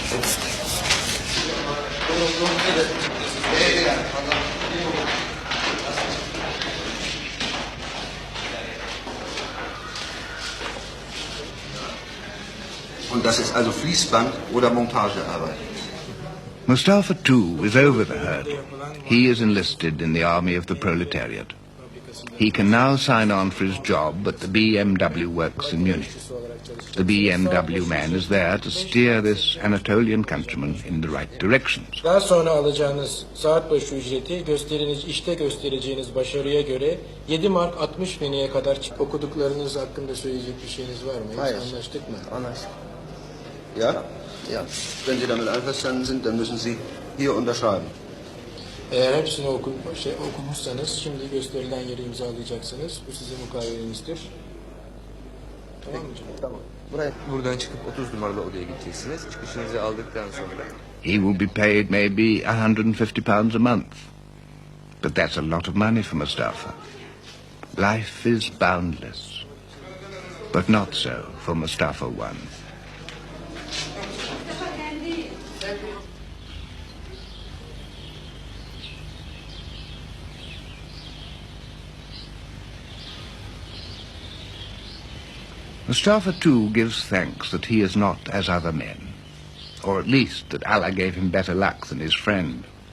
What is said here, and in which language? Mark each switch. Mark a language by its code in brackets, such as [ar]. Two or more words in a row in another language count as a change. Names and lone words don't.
[de] Und das ist also Fließband oder Montagearbeit. [en] Mustafa II is over the hurdle. He is enlisted in the army of the proletariat. He can now sign on for his job at the BMW works in Munich. The BMW man is there to steer this Anatolian countryman in the right directions. [tr] Daha sonra alacağınız saat başı ücreti işte göstereceğiniz başarıya göre 7 mark 60 peniye kadar okuduklarınız hakkında söyleyecek bir şeyiniz var mı? Hayır. Anlaştık mı? Anlaştık. [de] Ja? Ja. Wenn Sie damit einverstanden sind, dann müssen Sie hier unterschreiben. [tr] Eğer hepsini okumuşsanız şimdi gösterilen yeri imzalayacaksınız. Bu sizin mukavelenizdir. Tamam mı canım? Tamam. Buradan çıkıp 30 numaralı odaya gideceksiniz. Çıkışınızı aldıktan sonra [en] He will be paid maybe £150 a month. But that's a lot of money for Mustafa. Life is boundless. But not so for Mustafa I. Mustafa too gives thanks that he is not as other men, or at least that Allah gave him better luck than his friend.